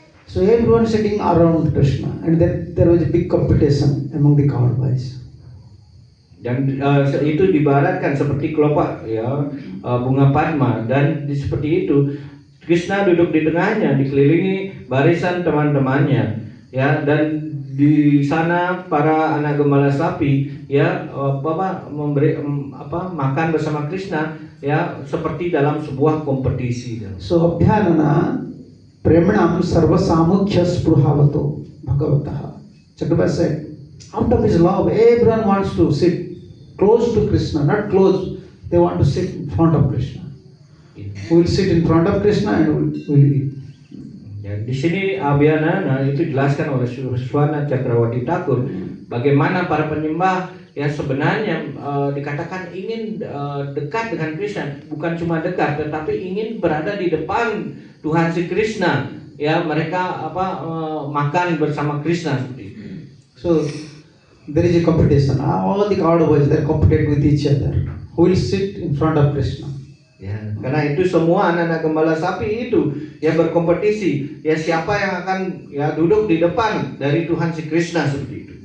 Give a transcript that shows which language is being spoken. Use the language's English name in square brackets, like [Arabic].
[English] So everyone sitting around Krishna, and then there was a big competition among the cowboys. [Indonesian] Dan itu dibaratkan seperti kelopak ya bunga padma, dan seperti itu Krishna duduk di tengahnya dikelilingi barisan teman-temannya ya, dan di sana para anak gembala sapi ya memberi makan bersama Krishna ya, seperti dalam sebuah kompetisi. [Sanskrit] So abhyanana premanam sarva samukhya spruhavato bhagavataha. [English] Chakravarti said, out of his love, everyone wants to sit close to Krishna, not close, they want to sit in front of Krishna. We will sit in front of Krishna and we will eat. [Indonesian] Ya, di sini abhyanana itu dijelaskan oleh Suswana Cakrawati Thakur bagaimana para penyembah ya sebenarnya dikatakan ingin dekat dengan Krishna, bukan cuma dekat tetapi ingin berada di depan Tuhan si Krishna ya, mereka makan bersama Krishna seperti itu. [English] So there is a competition. All the cowboys they compete with each other. Who will sit in front of Krishna? [Indonesian] Ya, karena itu semua anak-anak gembala sapi itu ya berkompetisi ya, siapa yang akan ya duduk di depan dari Tuhan si Krishna seperti itu.